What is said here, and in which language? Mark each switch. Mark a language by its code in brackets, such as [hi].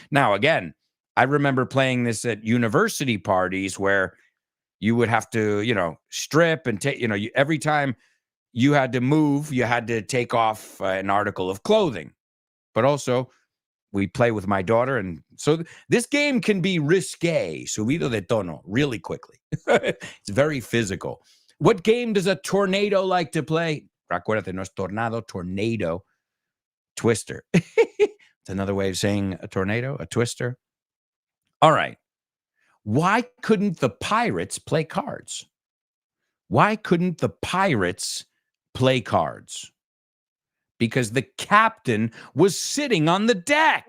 [en] Now, again, I remember playing this at university parties where you would have to, strip and take, every time you had to move, you had to take off an article of clothing. But also, we play with my daughter. And so this game can be risque, [es] subido de tono, [en] really quickly. It's very physical. What game does a tornado like to play? [es] Acuérdate, no es tornado, tornado. [en] Twister. It's another way of saying a tornado, a twister. All right. Why couldn't the pirates play cards? Why couldn't the pirates play cards? Because the captain was sitting on the deck.